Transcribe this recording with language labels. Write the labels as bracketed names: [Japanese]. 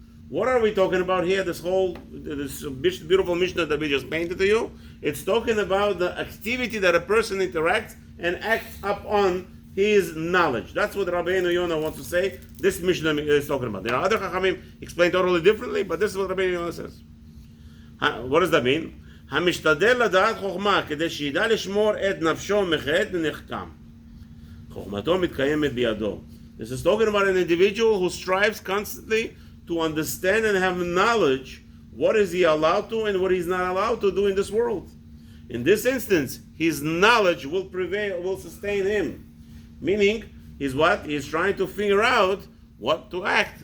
[English] What are we talking about here? This beautiful Mishnah that we just painted to you. It's talking about the activity that a person interacts and acts upon his knowledge. That's what Rabeinu Yonah wants to say. This Mishnah is talking about. There are other Chachamim explain totally differently, but this is what Rabeinu Yonah says. What does that mean? [Hebrew] המשתדל לדעת חוכמה כדי שידע לשמור את נפשו מחטא ונחכם. חוכמתו מתקיימת בידו. [English] This is talking about an individual who strives constantly to understand and have knowledge what is he allowed to and what he's not allowed to do in this world. In this instance, his knowledge will prevail, will sustain him. Meaning, he's trying to figure out what to act.